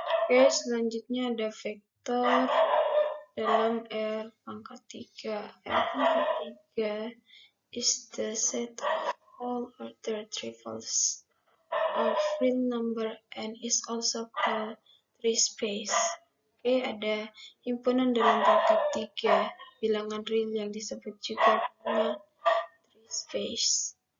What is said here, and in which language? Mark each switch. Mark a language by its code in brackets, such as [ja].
[id] Oke, selanjutnya ada vektor dalam R pangkat 3. [en] R pangkat 3 is the set of all order triples of real number and is also called three space. [id] Oke, ada himpunan dalam pangkat 3 bilangan real yang disebut juga dengan three space.